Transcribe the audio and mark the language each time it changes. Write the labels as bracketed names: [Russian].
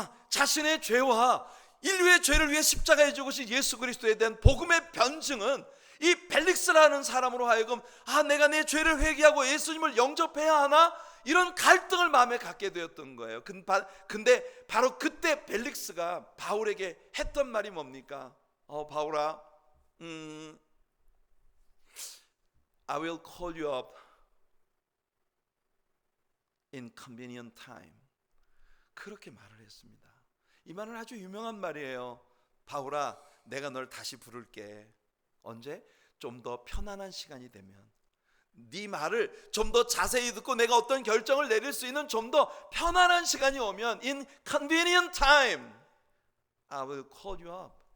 [Korean] 자신의 죄와 인류의 죄를 위해 십자가에 죽으신 예수 그리스도에 대한 복음의 변증은 이 벨릭스라는 사람으로 하여금 내가 내 죄를 회개하고 예수님을 영접해야 하나? 이런 갈등을 마음에 갖게 되었던 거예요. 근데 바로 그때 벨릭스가 바울에게 했던 말이 뭡니까? [English] 바울아, I will call you up in convenient time. [Korean] 그렇게 말을 했습니다. 이 말은 아주 유명한 말이에요. 바울아, 내가 널 다시 부를게. 언제? 좀 더 편안한 시간이 되면. 네 말을 좀 더 자세히 듣고 내가 어떤 결정을 내릴 수 있는 좀 더 편안한 시간이 오면 [English] in convenient time I will call you up.